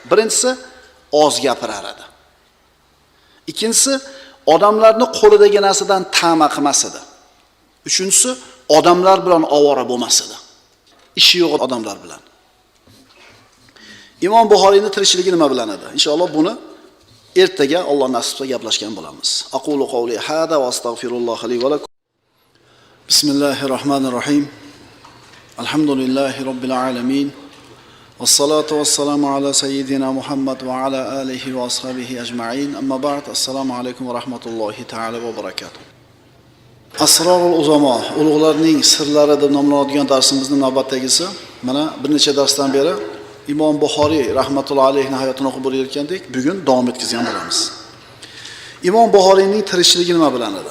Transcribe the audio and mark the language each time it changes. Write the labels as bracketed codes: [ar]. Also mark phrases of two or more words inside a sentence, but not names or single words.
[uz] Birinchisi oz gapirar edi. Ikkinchisi odamlarni qo'lidagi narsadan ta'ma qilmas edi. Uchinchisi odamlar bilan ovora bo'lmas edi. Ishi yo'q odamlar bilan. Imom Buxoriyning tirikchiligi nima bilan edi? Inshaalloh buni ertaga Alloh nasib qilsa gaplashgan bo'lamiz. [ar] أقول قولي هذا وأستغفر الله لي ولكم. بسم الله الرحمن الرحيم. الحمد لله رب العالمين. والصلاة والسلام على سيدنا محمد وعلى آله وأصحابه أجمعين. أما بعد. السلام عليكم ورحمة الله تعالى وبركاته. أسرار العظماء, [uz] ulug'larning sirlari deb nomlanadigan darsimizning navbatdagisi. Mana bir necha darsdan beri Imom Buxoriy [ar] رحمة الله عليه [uz] hayotini o'qib o'rgandik. Bugun davom etkazgan bo'lamiz. Imom Buxoriyning tirikchiligi nima bilan edi?